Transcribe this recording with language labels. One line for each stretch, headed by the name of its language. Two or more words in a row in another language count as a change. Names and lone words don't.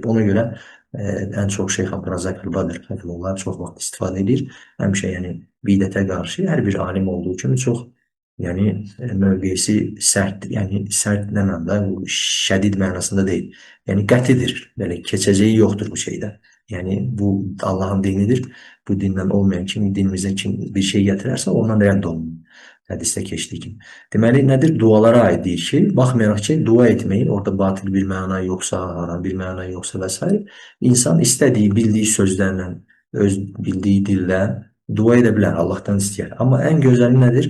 Azerbaijani: Ona görə ən çox Şeyx Abdurazaq Əl-Badr onlar çox vaxt istifadə edir. Həmişə yəni bidətə qarşı hər bir alim olduğu kimi çox yəni mövqeyisi sərtdir. Yəni sərt nə mənada, şədid mənasında deyil. Yəni qətidir. Belə keçəcəyi yoxdur bu şeydə.
Turkish: Yani bu Allah'ın dinidir. Bu dinden olmayan kim, dinimize kim bir şey getirirse ondan rədd olunur.
Azerbaijani: Hədisdə keçdiyi kimi. Deməli, nədir? Dualara aid deyir ki, baxmayaraq ki, dua etməyin, orada batil bir məna yoxsa, haram bir məna yoxsa və s. İnsan istədiyi, bildiyi sözlərlə, öz bildiyi dillə dua edə bilər, Allahdan istəyər. Amma ən gözəli nədir?